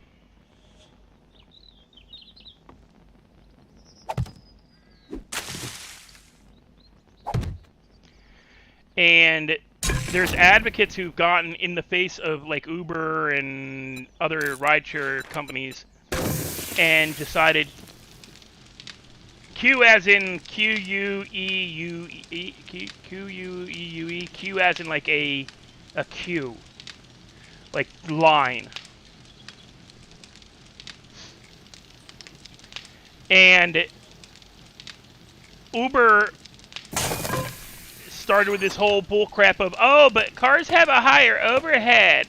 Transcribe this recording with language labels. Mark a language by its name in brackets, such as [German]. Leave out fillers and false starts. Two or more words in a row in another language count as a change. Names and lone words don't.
[English] And there's advocates who've gotten in the face of like Uber and other rideshare companies and decided, Q as in Q-U-E-U-E, Q-U-E-U-E, Q as in like a queue, like line. And Uber started with this whole bullcrap of, oh, but cars have a higher overhead.